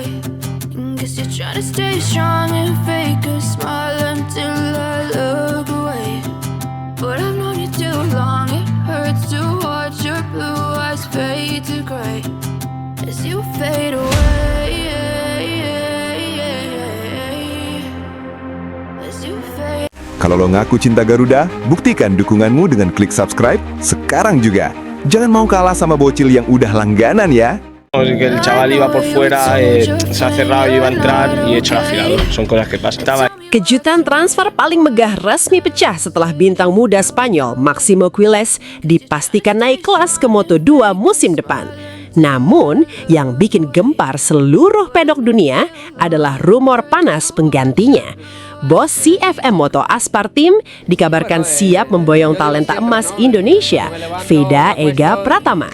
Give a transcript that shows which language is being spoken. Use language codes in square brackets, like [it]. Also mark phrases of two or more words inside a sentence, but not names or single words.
[en] Guess you're trying to stay strong and fake a smile until I look away. But I've known you too long, it hurts to watch your blue eyes fade to gray as you fade away. As you fade. [id] Kalau lo ngaku cinta Garuda, buktikan dukunganmu dengan klik subscribe sekarang juga. Jangan mau kalah sama bocil yang udah langganan ya. [es] Que el chaval iba por fuera, se ha cerrado, yo iba a entrar y he hecho el afilador. Son cosas que pasan. [id] Kejutan transfer paling megah resmi pecah setelah bintang muda Spanyol Máximo Quilez dipastikan naik kelas ke Moto2 musim depan. Namun, yang bikin gempar seluruh pedok dunia adalah rumor panas penggantinya. Bos CFM Moto Aspar Team dikabarkan siap memboyong talenta emas Indonesia, Veda Ega Pratama.